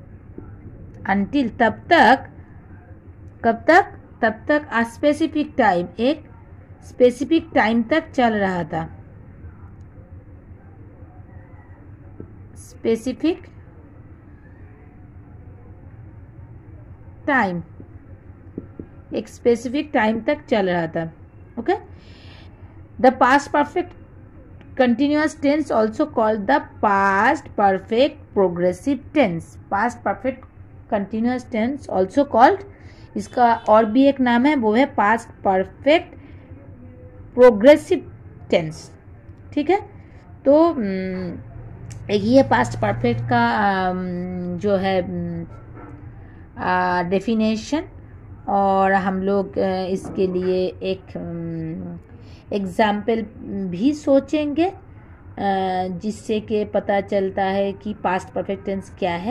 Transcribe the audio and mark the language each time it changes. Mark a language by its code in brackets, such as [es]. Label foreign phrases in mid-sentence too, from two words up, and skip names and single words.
[hi] तब तक [en] a specific time, [hi] एक [en] specific time [hi] तक चल रहा था, [en] specific time, [hi] एक [en] specific time [hi] तक चल रहा था। [en] The past perfect continuous tense also called the past perfect progressive tense. Past perfect continuous tense also called, [hi] इसका और भी एक नाम है, वो है [en] past perfect progressive tense। [hi] ठीक है, तो ये [en] past perfect [hi] का जो है डेफिनेशन, और हम लोग इसके लिए एक एग्जाम्पल भी सोचेंगे जिससे कि पता चलता है कि [en] past perfect tense [hi] क्या है।